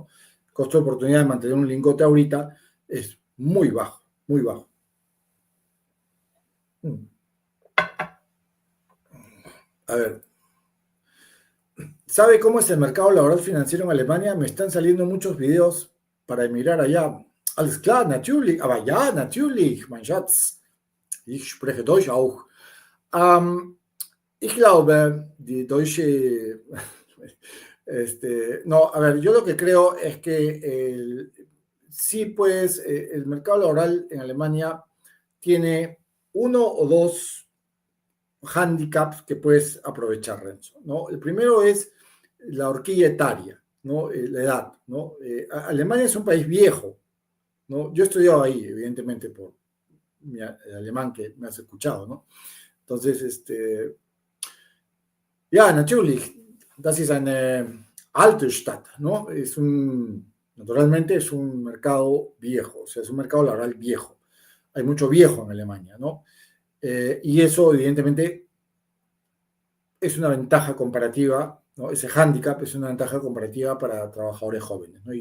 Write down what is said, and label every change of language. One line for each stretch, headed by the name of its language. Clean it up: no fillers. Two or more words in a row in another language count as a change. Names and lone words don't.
Spanish: El costo de oportunidad de mantener un lingote ahorita es muy bajo, muy bajo. A ver, ¿sabe cómo es el mercado laboral financiero en Alemania? Me están saliendo muchos videos para emigrar allá.
German: Alles klar, natürlich, aber ja, natürlich, mein Schatz. Ich spreche Deutsch auch. Ich glaube, die deutsche...
Spanish: no, a ver, yo lo que creo es que sí, pues, el mercado laboral en Alemania tiene uno o dos handicaps que puedes aprovechar, Renzo, ¿no? El primero es la horquilla etaria, ¿no? La edad, ¿no? Alemania es un país viejo, ¿no? Yo he estudiado ahí, evidentemente, por el alemán que me has escuchado, ¿no? Entonces,
German: ja, natürlich, das ist eine alte Stadt,
Spanish: ¿no? Naturalmente es un mercado viejo, o sea, es un mercado laboral viejo. Hay mucho viejo en Alemania, ¿no? Y eso, evidentemente, es una ventaja comparativa, ¿no? Ese hándicap es una ventaja comparativa para trabajadores jóvenes, ¿no?